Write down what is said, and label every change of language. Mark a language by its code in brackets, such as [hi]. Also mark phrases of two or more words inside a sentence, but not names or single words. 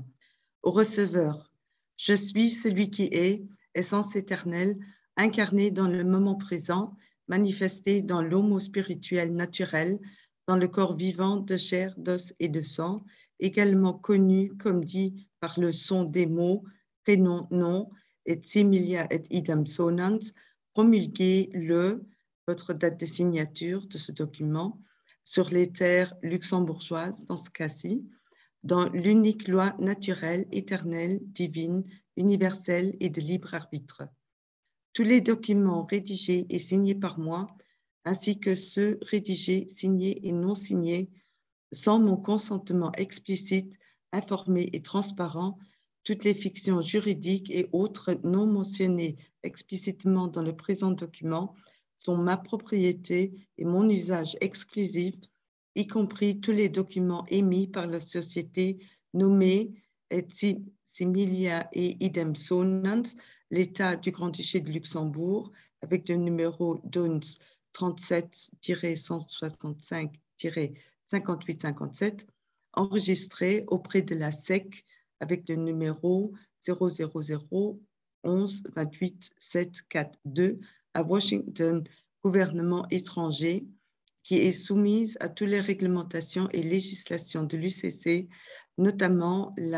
[fr] Au receveur, je suis celui qui est, essence éternelle, incarné dans le moment présent, manifesté dans l'homo spirituel naturel, dans le corps vivant de chair, d'os et de sang, également connu comme dit par le son des mots, prénom, nom, [la] et similia et idem sonant, [fr] promulgué votre date de signature de ce document, sur les terres luxembourgeoises, dans ce cas-ci, dans l'unique loi naturelle, éternelle, divine, universelle et de libre arbitre. Tous les documents rédigés et signés par moi, ainsi que ceux rédigés, signés et non signés, sans mon consentement explicite, informé et transparent, toutes les fictions juridiques et autres non mentionnées explicitement dans le présent document sont ma propriété et mon usage exclusif, y compris tous les documents émis par la société nommée [la] et similia et idem sonant, [fr] l'État du Grand-Duché de Luxembourg, avec le numéro DUNS 37-165-5857, enregistré auprès de la SEC avec le numéro 000 11 28 742 à Washington, gouvernement étranger, qui est soumise à toutes les réglementations et législations de l'UCC, notamment